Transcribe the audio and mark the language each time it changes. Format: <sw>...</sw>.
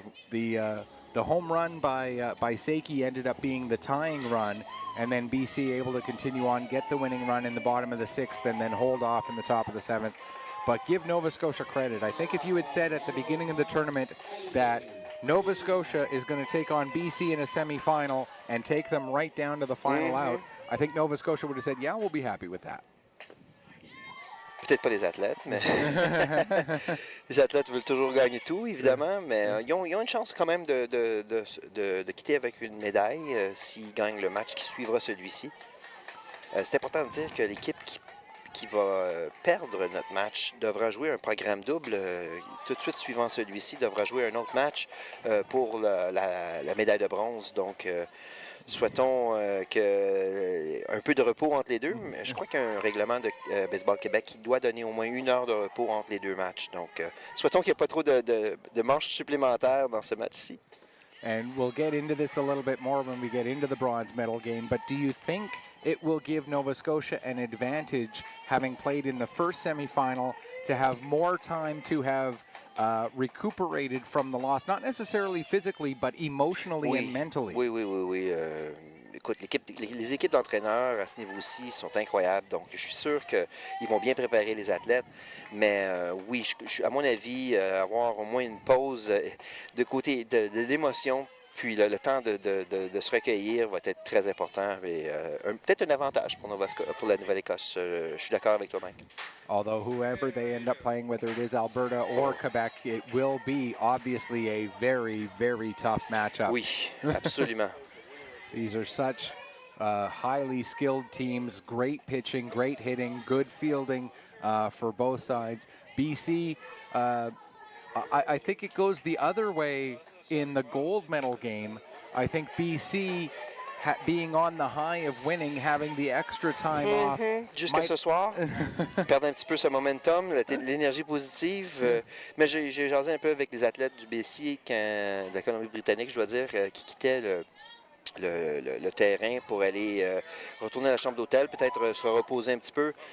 <en>The home run by Seiki ended up being the tying run, and then BC able to continue on, get the winning run in the bottom of the sixth, and then hold off in the top of the seventh. But give Nova Scotia credit. I think if you had said at the beginning of the tournament that Nova Scotia is going to take on BC in a semifinal and take them right down to the final out, I think Nova Scotia would have said, yeah, we'll be happy with that.</en> <fr>Peut-être pas les athlètes, mais les athlètes veulent toujours gagner tout, évidemment, mais ils ont une chance quand même de quitter avec une médaille s'ils gagnent le match qui suivra celui-ci. C'est important de dire que l'équipe qui va perdre notre match devra jouer un programme double. Tout de suite suivant celui-ci, devra jouer un autre match pour la médaille de bronze. Donc, souhaitons un peu de repos entre les deux. Je crois qu'il y a un règlement de Baseball Québec qui doit donner au moins 1 heure de repos entre les deux matchs. Donc, souhaitons qu'il n'y ait pas trop de manches supplémentaires dans ce match-ci.</fr> <en>And we'll get into this a little bit more when we get into the bronze medal game, but do you think it will give Nova Scotia an advantage, having played in the first semifinal, to have more time to have recuperated from the loss, not necessarily physically, but emotionally and mentally?</en> <fr>Oui. Écoute, les équipes d'entraîneurs à ce niveau-ci sont incroyables, donc je suis sûr qu'ils vont bien préparer les athlètes. Mais oui, à mon avis, avoir au moins une pause de côté de l'émotion, puis le temps de se recueillir va être très important et peut-être un avantage pour la Nouvelle-Écosse. Je suis d'accord avec toi, Mike.</fr> <en>Although whoever they end up playing, whether it is Alberta or Quebec, it will be obviously a very, very tough matchup.</en> <fr>Oui, absolument.</fr> <en>These are such highly skilled teams, great pitching, great hitting, good fielding for both sides. BC, I think it goes the other way in the gold medal game. I think BC, being on the high of winning, having the extra time off.</en> <fr>Jusqu'à ce soir, perdre un petit peu ce momentum, l'énergie positive. Mais j'ai jasé un peu avec les athlètes du BC, de la Colombie-Britannique, je dois dire, qui quittaient le terrain pour aller retourner à la chambre d'hôtel, peut-être se reposer un petit peu.</fr>